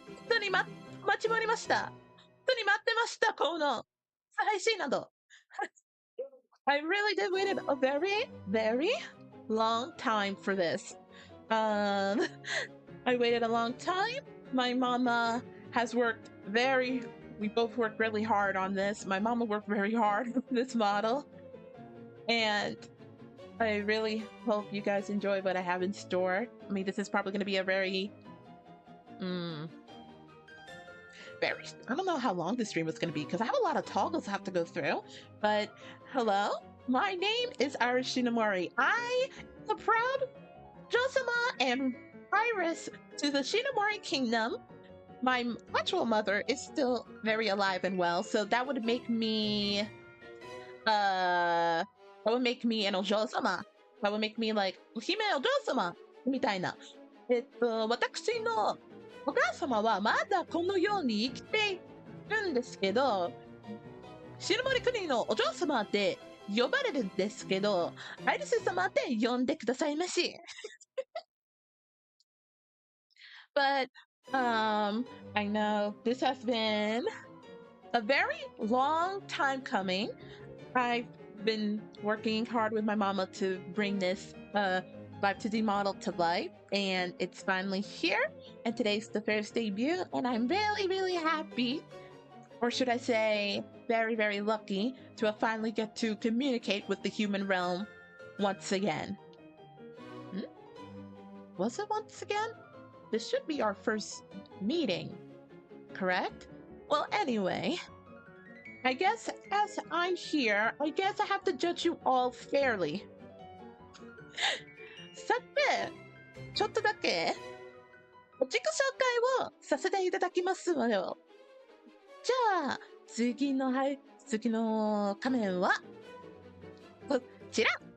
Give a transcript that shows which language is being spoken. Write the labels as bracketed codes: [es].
[ja] 本当に待ちまりました。本当に待ってました、この配信など。 [en] I really did waited a very, very long time for this. I waited a long time. My mama has worked we both worked really hard on this. My mama worked very hard on this model. And I really hope you guys enjoy what I have in store. I mean, this is probably going to be a very, I don't know how long this stream is going to be because I have a lot of toggles I have to go through. But hello, my name is Iris Shinomori. I am a proud Josama and Iris to the Shinomori Kingdom. My actual mother is still very alive and well, so that would make me an Ojosama. That would make me like Hime Ojosama [ja] みたいな。私のお母様はまだこの世に生きているんですけど、白森国のお嬢様って呼ばれるんですけど、アイリス様って呼んでくださいまし。 [en] But I know this has been a very long time coming. I've been working hard with my mama to bring this 5-2D model to life, and it's finally here. And today's the first debut, and I'm really, really happy, or should I say, very, very lucky to finally get to communicate with the human realm once again. Was it once again? This should be our first meeting, correct? Well, anyway, I guess as I'm here, I guess I have to judge you all fairly. [ja] さて、ちょっとだけ自己紹介をさせていただきますわよ。じゃあ、次の仮面は、こちら。